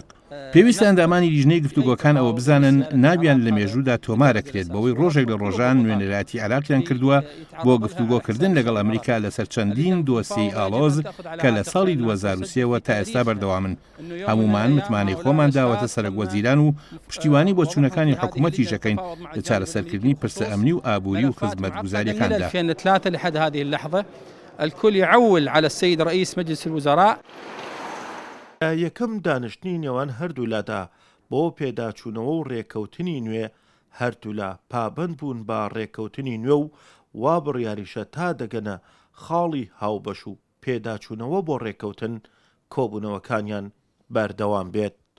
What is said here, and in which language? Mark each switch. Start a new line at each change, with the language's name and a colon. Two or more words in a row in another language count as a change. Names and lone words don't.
Central Kurdish: پێویستە ئەندامانی لیژنەی گفتوگۆکان ئەوە بزانن نابیان لە مێژوودا تۆمارەکرێت بەوەی ڕۆژێک لە ڕۆژان نوێنەراتی عێراقیان کردووە بۆ گفتوگۆکردن لەگەڵ ئەمریکا لەسەر چەندین دۆسیەی ئاڵۆز کە لە ساڵی 2023ەوە تا ئێستا بەردەوامن. هەمومان متمانەی خۆمان داوەتە سەرۆکوەزیران و پشتیوانی بۆ چوونەکانی حکوومەتی ژەکەین لە چارەسەرکردنی پرسە ئەمنی و ئابووری و خزمەتگوزاریەکاندا.
Arabic: الكل يعول على السيد رئيس مجلس الوزراء.
Central Kurdish: یەکەم دانیشتنی نێوان هەردوو لادا بۆ پێداچوونەوە و ڕێکەوتنی نوێ هەردوو لا پابند بوون بە ڕێکەوتنی نوێ و وا بڕیاریشە تا دەگەنە خاڵی هاوبەش و پێداچوونەوە بۆ ڕێکەوتن کۆبوونەوەکانیان بەردەوام بێت.